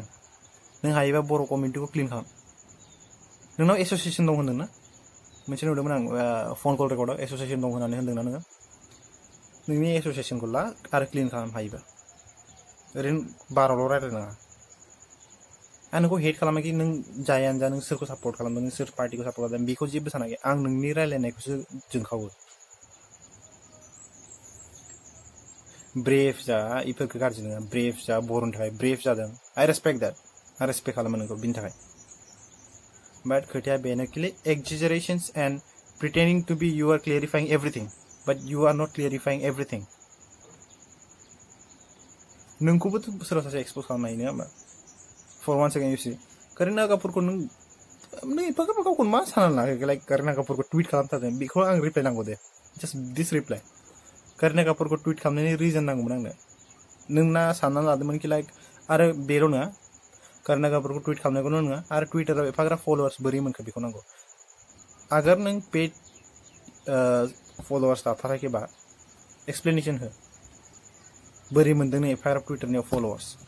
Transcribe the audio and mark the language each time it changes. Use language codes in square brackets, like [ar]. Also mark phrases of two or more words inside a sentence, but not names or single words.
[brx] नों हायोबा बर' कमिउनिटिखौ क्लिन खालाम नोंनाव एस'सियेसन दं होनदोंना मोनसे नुदोंमोन आं [en] phone call recordआव [brx] एस'सियेसन दं होननानै होनदोंना नोङो नोंनि एस'सियेसनखौ ला आरो क्लिन खालाम हायोबा ओरैनो बारावल' रायलायनाङा आं नोंखौ हेट खालामाखि नों जायानो जा नों सोरखौ सापर्ट खालामदों नों सोर पार्टिखौ सापर्ट खालामदों बेखौ जेबो सानाखै आं नोंनि रायलायनायखौसो जोंखावो ब्रेभ जा इफोरखौ गाज्रि नङा ब्रेभ जा बर'नि थाखाय ब्रेभ जादों [en] I respect that [brx] आं रेसपेक्ट खालामो नोंखौ बिनि थाखाय बाट खोथाया बेनोखि [en] exaggerations and pretending to be you are clarifying everything but you are not clarifying everything [brx] नोंखौबोथ' सोरबा सासे एक्सप'ज खालामनो हायो नङा होमबा [en] for one second you see [brx] करिना कापुरखौ नों एफाग्राब गावखौनो मा सानना लायाखै लाइक करिना कापुरखौ टुइट खालामथारदों बेखौ आं रिप्लाइ नांगौ [en] they just this reply [brx] करिना कापुरखौ टुइट खालामनायनि रिजन नांगौमोन आंनो नोंना साननानै लादोंमोन कि लाइक आरो बेल' नङा करिना कापुरखौ टुइट खालामनायखौल' नङा आरो टुइटाराव एफाग्राब फलोवार्स बोरै मोनखो बेखौ नांगौ आगर नों [en] paid followers [brx] लाथाराखैबा एक्सप्लेनेसन हो बोरै मोनदों नों एफाग्राब टुइटारनियाव फलोवार्स